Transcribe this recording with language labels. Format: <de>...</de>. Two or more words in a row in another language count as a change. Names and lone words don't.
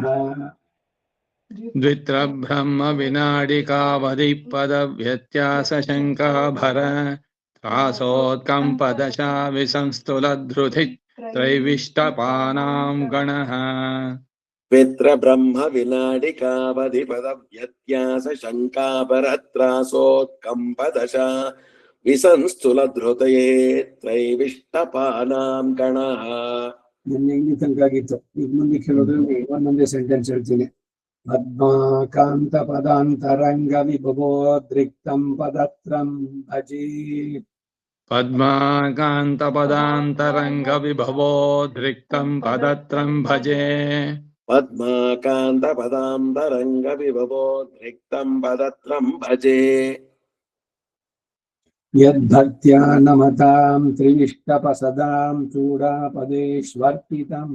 <sa>द्वित्रब्रह्म विनाडिकावधिपदव्यत्यासशङ्काभर त्रासोत्कम्पदशा विसंस्तुलधृति त्रैविष्टपानां गणः. द्वित्रब्रह्म विनाडिकावधिपदव्यत्यासशङ्काभरत्रासोत्कम्पदशा विसंस्तुलधृतये त्रैविष्टपानां गणः.</sa> <kn>ನಿನ್ನೆ ಇಲ್ಲಿ ತನಕ ಆಗಿತ್ತು. ಈಗ ಮುಂದೆ ಕೆಲವೊಂದು ಒಂದೊಂದೇ ಸೆಂಟೆನ್ಸ್ ಹೇಳ್ತೀನಿ.</kn> <sa>ಪದ್ಮಾಕಾಂತ ಪದಾಂತರಂಗ ವಿಭವೋದ್ರಿಕ್ತಂ ಪದತ್ರಂ ಭಜಿ. पद्माकान्त पदान्तरङ्ग विभवोद्रिक्तं पदत्रं भजे. पद्माकान्त पदान्तरङ्ग विभवोद्रिक्तं पदत्रं भजे. यद्भक्त्या नमतां त्रिविष्टपसदां चूडापदेष्वर्पितम्.</sa>